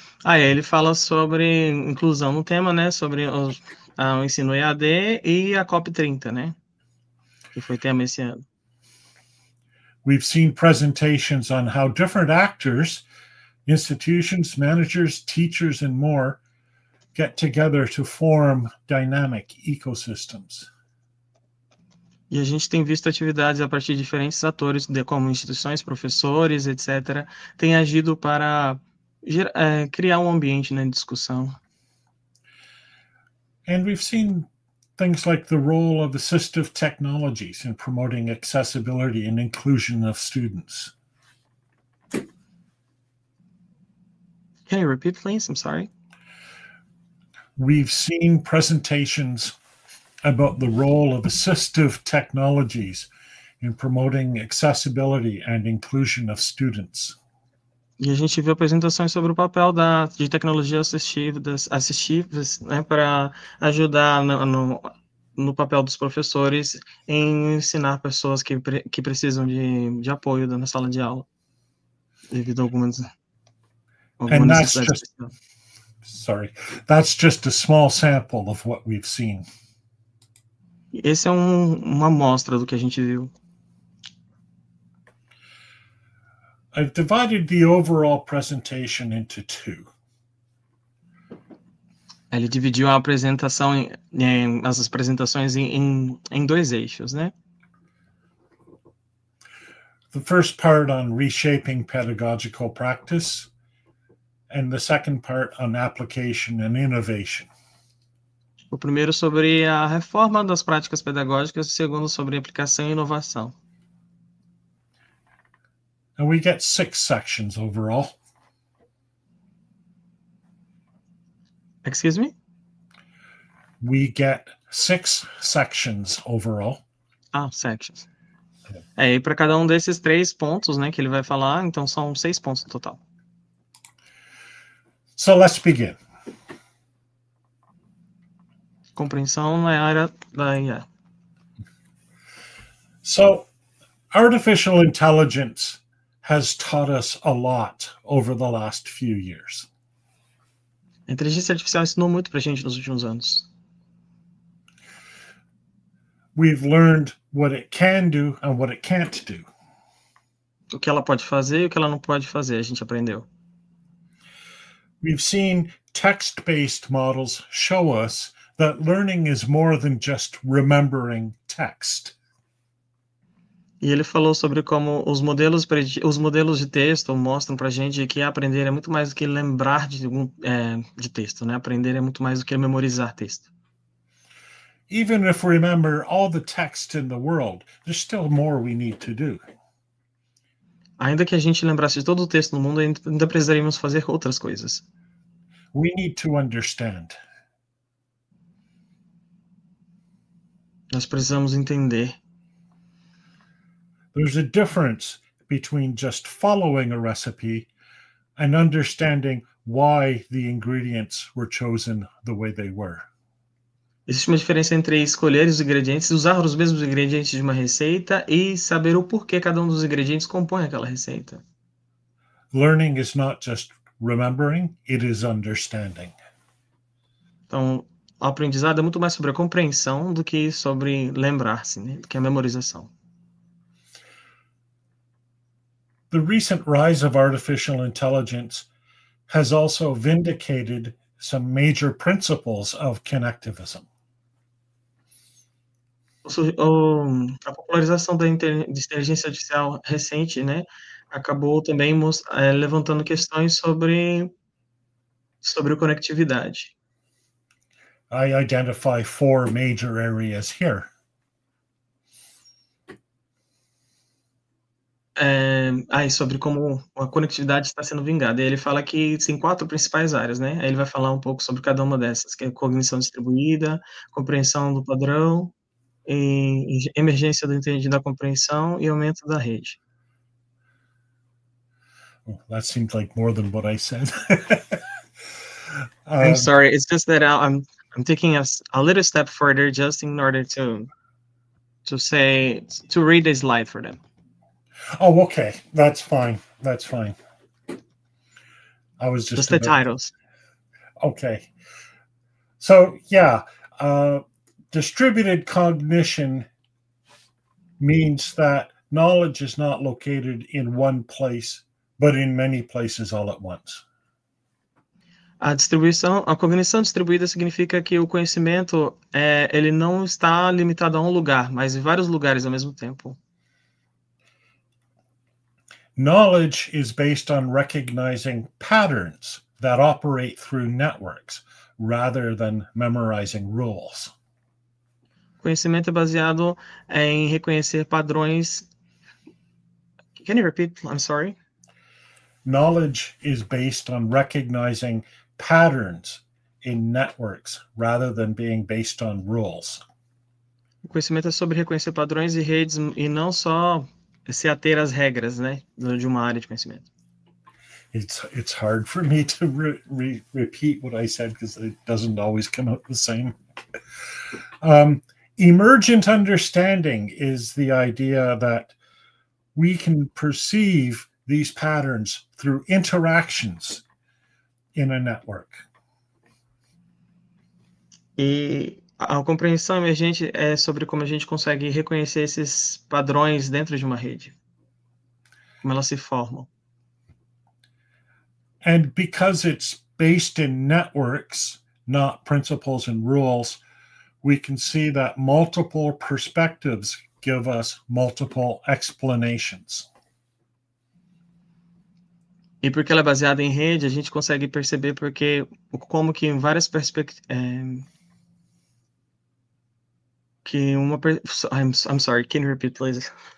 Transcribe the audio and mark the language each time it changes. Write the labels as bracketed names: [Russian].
[Portuguese] Ele fala sobre inclusão no tema, né, sobre o ensino EAD e a COP30, né, que foi tema esse ano. [English] We've seen presentations on how different actors, institutions, managers, teachers, and more get together to form dynamic ecosystems. [Portuguese] E a gente tem visto atividades a partir de diferentes atores, como instituições, professores, etc., têm agido para criar um ambiente, né, de discussão. [English] And we've seen things like the role of assistive technologies in promoting accessibility and inclusion of students. Can you repeat, please? I'm sorry. We've seen presentations about the role of assistive technologies in promoting accessibility and inclusion of students. [Portuguese] E a gente viu apresentações sobre o papel de tecnologias assistivas, né, para ajudar no papel dos professores em ensinar pessoas que precisam de apoio na sala de aula, devido a alguma necessidade especial. [English] That's just a small sample of what we've seen. [Portuguese] Esse é uma amostra do que a gente viu. [English] I've divided the overall presentation into two. [Portuguese] Ele dividiu a apresentação, as apresentações em dois eixos, né? [English] The first part on reshaping pedagogical practice, and the second part on application and innovation. [Portuguese] O primeiro sobre a reforma das práticas pedagógicas, o segundo sobre aplicação e inovação. [English] And we get 6 sections overall. Excuse me? We get 6 sections overall. Sections. [Portuguese] E para cada um desses 3 pontos, né, que ele vai falar, então são 6 pontos no total. [English] So let's begin. [Portuguese] Compreensão na área da IA. [English] So, artificial intelligence has taught us a lot over the last few years. [Portuguese] A inteligência artificial ensinou muito para a gente nos últimos anos. [English] We've learned what it can do and what it can't do. [Portuguese] O que ela pode fazer e o que ela não pode fazer, a gente aprendeu. [English] We've seen text-based models show us that learning is more than just remembering text. [Portuguese] E ele falou sobre como os modelos de texto mostram para a gente que aprender é muito mais do que lembrar de texto, né? Aprender é muito mais do que memorizar texto. [English] Even if we remember all the text in the world, there's still more we need to do. [Portuguese] Ainda que a gente lembrasse de todo o texto no mundo, ainda precisaríamos fazer outras coisas. [English] We need to understand. [Portuguese] Nós precisamos entender. [English] There's a difference between just following a recipe and understanding why the ingredients were chosen the way they were. [Portuguese] Existe uma diferença entre escolher os ingredientes, usar os mesmos ingredientes de uma receita e saber o porquê cada um dos ingredientes compõe aquela receita. [English] Learning is not just remembering, it is understanding. [Portuguese] Então, o aprendizado é muito mais sobre a compreensão do que sobre lembrar-se, né? Do que a memorização. [English] The recent rise of artificial intelligence has also vindicated some major principles of connectivism. [Portuguese] A popularização da inteligência artificial recente, né, acabou também levantando questões sobre conectividade. [English] I identify 4 major areas here. [Portuguese] sobre como a conectividade está sendo vingada. E ele fala que tem 4 principais áreas, né. Aí ele vai falar um pouco sobre cada uma dessas, que é cognição distribuída, compreensão do padrão, emergência do entendido da compreensão e aumento da rede. [English] Well, that seems like more than what I said. I'm sorry, it's just that I'm taking a little step further just in order to read the slide for them. Oh, okay. That's fine. That's fine. I was Just the titles. Okay. So, yeah, distributed cognition means that knowledge is not located in one place, but in many places all at once. [Portuguese] A cognição distribuída significa que o conhecimento, ele não está limitado a um lugar, mas em vários lugares ao mesmo tempo. [English] Knowledge is based on recognizing patterns that operate through networks rather than memorizing rules. [Portuguese] Conhecimento é baseado em reconhecer padrões. [English] Can you repeat? I'm sorry. Knowledge is based on recognizing patterns in networks rather than being based on rules. [Portuguese] O conhecimento é sobre reconhecer padrões e redes e não só se ater às regras, né, de uma área de conhecimento. [English] It's hard for me to repeat what I said because it doesn't always come out the same. Emergent understanding is the idea that we can perceive these patterns through interactions in a network. [Portuguese] E a compreensão emergente é sobre como a gente consegue reconhecer esses padrões dentro de uma rede, como elas se formam. [English] And because it's based in networks, not principles and rules, we can see that multiple perspectives give us multiple explanations. [Portuguese] E porque ela é baseada em rede, a gente consegue perceber como que em várias perspectivas, [English] I'm sorry, can you repeat, please?